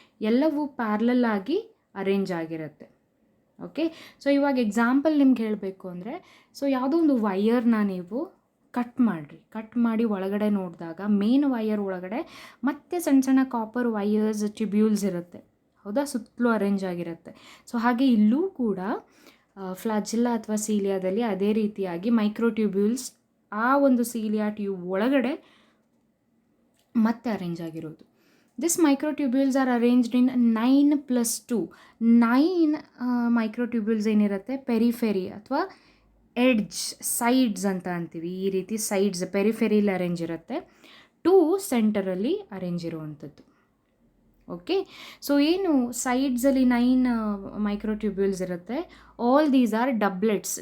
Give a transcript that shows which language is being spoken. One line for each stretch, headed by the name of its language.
Kannada: ಎಲ್ಲವೂ ಪ್ಯಾರಲಲ್ ಆಗಿ ಅರೇಂಜ್ ಆಗಿರುತ್ತೆ. ಓಕೆ, ಸೊ ಇವಾಗ ಎಕ್ಸಾಂಪಲ್ ನಿಮ್ಗೆ ಹೇಳಬೇಕು ಅಂದರೆ, ಸೊ ಯಾವುದೋ ಒಂದು ವಯರ್ನ ನೀವು ಕಟ್ ಮಾಡಿ ಒಳಗಡೆ ನೋಡಿದಾಗ ಮೇನ್ ವಯರ್ ಒಳಗಡೆ ಮತ್ತೆ ಸಣ್ಣ ಸಣ್ಣ ಕಾಪರ್ ವಯರ್ಸ್ ಟ್ಯೂಬ್ಯೂಲ್ಸ್ ಇರುತ್ತೆ, ಹೌದಾ? ಸುತ್ತಲೂ ಅರೇಂಜ್ ಆಗಿರುತ್ತೆ. ಸೊ ಹಾಗೆ ಇಲ್ಲೂ ಕೂಡ ಫ್ಲಾಜಿಲ್ಲಾ ಅಥವಾ ಸೀಲಿಯಾದಲ್ಲಿ ಅದೇ ರೀತಿಯಾಗಿ ಮೈಕ್ರೋ ಟ್ಯೂಬ್ಯೂಲ್ಸ್ ಆ ಒಂದು ಸೀಲಿಯಾ ಟ್ಯೂಬ್ ಒಳಗಡೆ ಮತ್ತೆ ಅರೇಂಜ್ ಆಗಿರೋದು.
English: These microtubules are arranged in 9+2.
Kannada: 9 microtubules ಏನಿರುತ್ತೆ ಪೆರಿಫೆರಿ ಅಥವಾ ಎಡ್ಜ್, ಸೈಡ್ಸ್ ಅಂತ ಅಂತೀವಿ. ಈ ರೀತಿ ಸೈಡ್ಸ್ ಪೆರಿಫೆರಿಲಿ ಅರೇಂಜ್ ಇರುತ್ತೆ, 2 ಸೆಂಟರಲ್ಲಿ ಅರೇಂಜ್ ಇರುವಂಥದ್ದು. ಓಕೆ, ಸೊ ಏನು ಸೈಡ್ಸಲ್ಲಿ 9 ಮೈಕ್ರೋಟ್ಯೂಬ್ಯೂಲ್ಸ್ ಇರುತ್ತೆ,
English: All these are doublets.